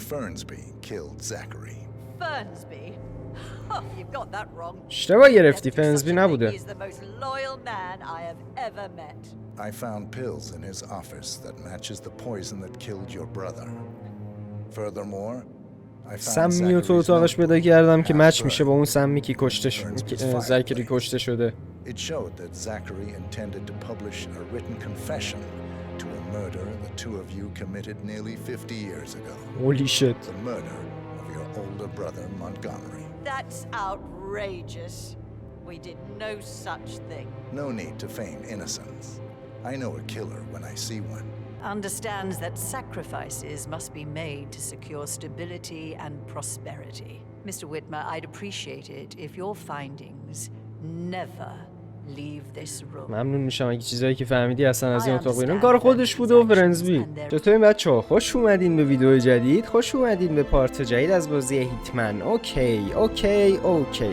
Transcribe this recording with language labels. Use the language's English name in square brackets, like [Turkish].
[English] Fernsby, killed Zachary. Fernsby? Oh, you've got that wrong. [Persian] اشتباه گرفتی. فرنسبی نبوده. [English] He's the most loyal man I have ever met. I found pills in his office that matches the poison that killed your brother. Furthermore, I found [Persian] سمی تو اتاقش پیدا کردم که مچ میشه با اون سمی که کشته شده. زکری کشته شده. [English] It showed that Zachary intended to publish a written confession to a murder the two of you committed nearly 50 years ago. Holy shit. The murder of your older brother Montgomery. That's outrageous. We did no such thing. No need to feign innocence. I know a killer when I see one. Understands that sacrifices must be made to secure stability and prosperity. Mr. Whitmer, I'd appreciate it if your findings never leave this room. [Persian] ممنون میشم اگه چیزایی که فهمیدی اصلا از این اتاق بیرون کار خودش بوده و فرنسبی. چطورین بچه‌ها؟ خوش اومدین به ویدیو جدید. خوش اومدین به پارت جدید از بازی هیتمن. اوکی.